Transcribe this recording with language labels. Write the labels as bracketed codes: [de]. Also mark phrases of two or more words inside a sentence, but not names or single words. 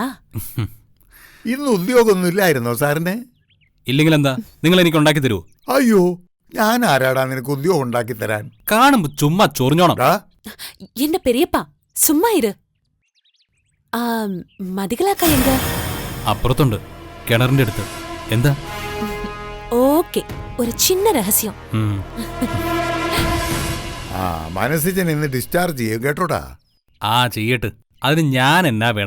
[ml] ഇന്ന് ഉദ്യോഗമൊന്നും ഇല്ലായിരുന്നോ സാറിന്? ഇല്ലെങ്കിൽ എന്താ, നിങ്ങൾ എനിക്ക് ഉണ്ടാക്കി തരൂ. അയ്യോ, ഞാൻ ആരാടാ നിനക്ക് ഉദ്യോഗം ഉണ്ടാക്കി തരാൻ? കാണുമ്പോ ചുമ്മാ ചൊറിഞ്ഞോണം. [ta] என்ன பெரியப்பா, சும்மா இரு. [ml] മതികളാക്ക എങ്ക? അപ്പുറത്തുണ്ട്, കിണറിന്റെ അടുത്ത്. എന്താ? ഓക്കെ, ഒരു ചിന്ന രഹസ്യം. മനസ്സിജൻ ഇന്ന് ഡിസ്ചാർജ് ചെയ്യും കേട്ടോടാ. ചെയ്യട്ട്. അതിന് ഞാൻ എന്നാ വേണം?